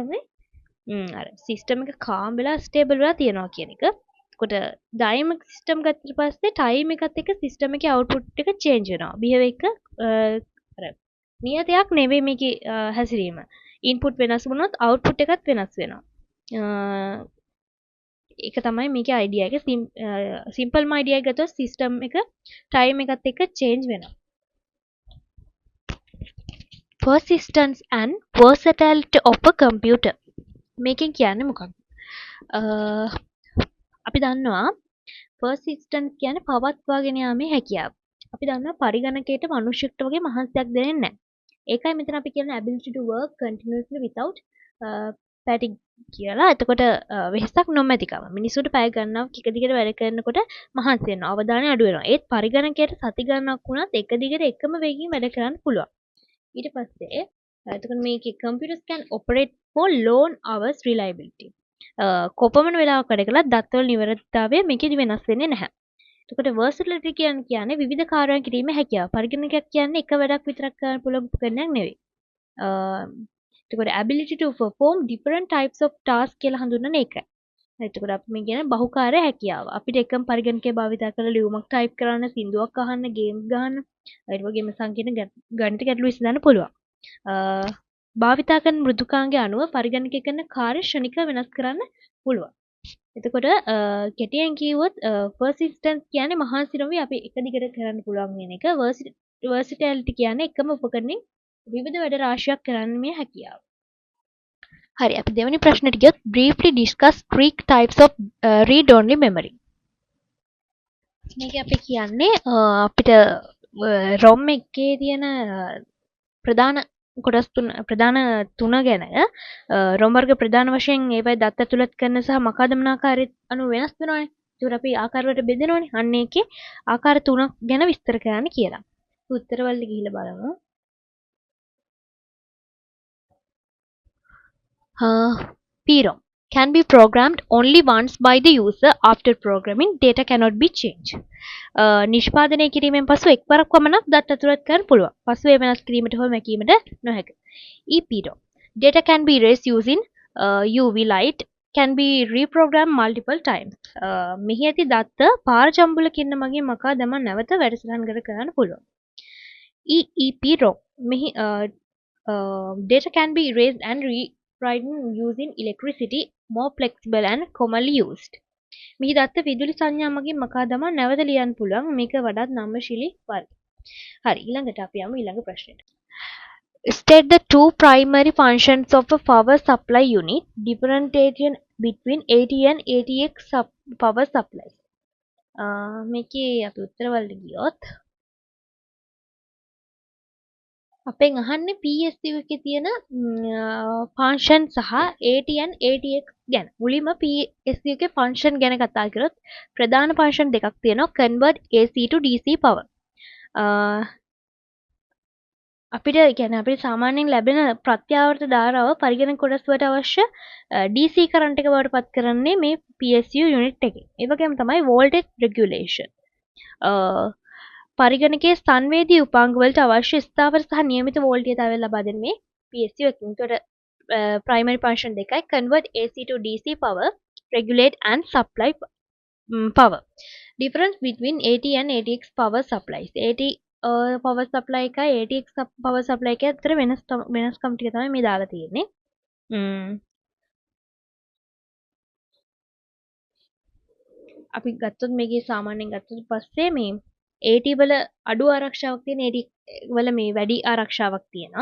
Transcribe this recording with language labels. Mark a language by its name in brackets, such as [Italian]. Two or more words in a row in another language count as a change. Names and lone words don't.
[Sinhala] තමයි අර සිස්ටම් එක කාම් වෙලා ස්ටේබල් වෙලා තියෙනවා කියන එක එතකොට [English] dynamic system [Sinhala] ගත්තට පස්සේ ටයිම් එකත් එක්ක සිස්ටම් එකේ අවුට්පුට් එක චේන්ජ් වෙනවා බිහෙවියර් එක අර නියතයක් නෙවෙයි මේකේ හැසිරීම ඉන්පුට් වෙනස් වුණොත් අවුට්පුට් එකත් වෙනස් වෙනවා ඒක තමයි මේකේ අයිඩියා එක [English] simple idea [Sinhala] එක ගත්තොත් සිස්ටම් එක ටයිම් එකත් එක්ක චේන්ජ් වෙනවා [English] persistence and versatility of a computer [Sinhala] මේකෙන් කියන්නේ මොකක්ද අපි දන්නවා persistence කියන්නේ පවත්වාගෙන යාමේ හැකියාව අපි දන්නවා පරිගණකයට මනුෂ්‍යෙක්ට වගේ මහන්සියක් දෙන්නේ නැහැ ඒකයි මෙතන අපි කියන්නේ [English] ability to work continuously without fatigue [Sinhala] කියලා. එතකොට වෙහසක් නොමැතිකම. මිනිසුන්ට පැය ගණනාවක් එක දිගට වැඩ කරනකොට මහන්සි වෙනවා. අවධානය අඩු වෙනවා. ඒත් පරිගණකයට සති ගණනක් වුණත් එක දිගට එකම වේගයෙන් වැඩ කරන්න පුළුවන්. ඊට පස්සේ එතකොට මේකේ [English] computers can operate for long hours reliability. [Sinhala] කොපමණ වෙලාවක් වැඩ කළත් දත්වල නිවැරදිතාවය මේකෙදි වෙනස් වෙන්නේ නැහැ. එතකොට versatility කියන්නේ විවිධ කාර්යයන් කිරීමේ හැකියාව. පරිගණකයක් කියන්නේ එක වැඩක් විතරක් කරන්න පුළුවන් උපකරණයක් නෙවෙයි. [English] එතකොට ability to perform different types of tasks [Sinhala] කියලා හඳුන්වන එකයි. එතකොට අපි මේ කියන බහුකාර්ය හැකියාව. අපිට එකම පරිගණකය භාවිත කරලා ලියුමක් ටයිප් කරන්න, සින්දුවක් අහන්න, ගේම්ස් ගහන්න, ඒ වගේම සංකීර්ණ ගණිත ගැටලු විසඳන්න පුළුවන්. භාවිතා කරන මෘදුකාංගය අනුව පරිගණකය කරන කාර්ය ශ්‍රණිකව වෙනස් කරන්න පුළුවන්. එතකොට කෙටියෙන් කිව්වොත් persistence කියන්නේ මහන්සි නොවි අපි එක දිගට කරන්න පුළුවන් වෙන එක versatility කියන්නේ එකම උපකරණෙන් විවිධ වැඩ රාශියක් කරන්න මේ හැකියාව. හරි අපි දෙවෙනි ප්‍රශ්නෙට ගියොත් [English] briefly discuss three types of read only memory. [Sinhala] මේක අපි කියන්නේ අපිට ROM එකේ තියෙන ප්‍රධාන කොටස් ප්‍රධාන තුන ගැන ROM වර්ග ප්‍රධාන වශයෙන් ඒවයි දත්ත ඇතුළත් කරන සහ මකාදමන ආකාරයට අනුව වෙනස් වෙනවානේ. ඒකට අපි ආකාර වලට බෙදෙනවානේ. අන්න ඒකේ ආකාර තුනක් ගැන විස්තර කරන්න කියලා. උත්තර වලට ගිහිල්ලා බලමු. [English] PROM can be programmed only once by the user. After programming, data cannot be changed. [Sinhala] නිෂ්පාදනය කිරීමෙන් පසු එක්වරක් පමණක් දත් ඇතුළත් කරන්න පුළුවන්. පසු ඒ වෙනස් කිරීමට හෝ මැකීමට නොහැක. [English] EPROM data can be erased using UV light can be reprogrammed multiple times. [Sinhala] මෙහි ඇති දත්ත පාර ජම්බුලකින් මගින් මකා දමා නැවත වැඩසටහන් කර කරන්න පුළුවන්. [English] EEPROM මෙහි data can be erased and rewritten using electricity, more flexible and commonly used. [Sinhala] මෙහි දත්ත විදුලි සංඥා මගින් මකා දමා නැවත ලියන්න පුළුවන්. මේක වඩාත් නම්‍යශීලී වර්ග. හරි ඊළඟට අපි යමු ඊළඟ ප්‍රශ්නෙට. [English] State the two primary functions of a power supply unit. Differentiation between AT and ATX power supplies. [Sinhala] මේකේ අපි උත්තර වලට ගියොත් අපෙන් අහන්නේ PSU එකේ තියෙන ෆන්ක්ෂන් සහ ATN ATX ගැන. මුලින්ම PSU එකේ ෆන්ක්ෂන් ගැන කතා කරොත් ප්‍රධාන ෆන්ක්ෂන් දෙකක් තියෙනවා [English] convert AC to DC power. [Sinhala] අපිට කියන්නේ අපිට සාමාන්‍යයෙන් ලැබෙන ප්‍රත්‍යාවර්ත ධාරාව පරිගණක කොටස් වලට අවශ්‍ය [English] DC current [Sinhala] එක බවට පත් කරන්නේ මේ [English] PSU unit [Sinhala] එකේ. ඒ වගේම තමයි [English] voltage regulation. [Sinhala] පරිගණකයේ සංවේදී උපාංග වලට අවශ්‍ය ස්ථාවර සහ නියමිත වෝල්ටේජය ලබා දෙන මේ PSU එකකින්. ඒතකොට [English] primary function [Sinhala] දෙකයි: [English] convert AC to DC power, regulate and supply power. Difference between AT and ATX power supplies. AT power supply [Sinhala] එකයි [English] ATX power supply [Sinhala] එකයි අතර වෙනස්කම් ටික තමයි මේ දාලා තියෙන්නේ. අපි ගත්තොත් මේකේ සාමාන්‍යයෙන් ගත්තොත් පස්සේ මේ AT වල අඩු ආරක්ෂාවක් තියෙන AT වල මේ වැඩි ආරක්ෂාවක් තියෙනවා.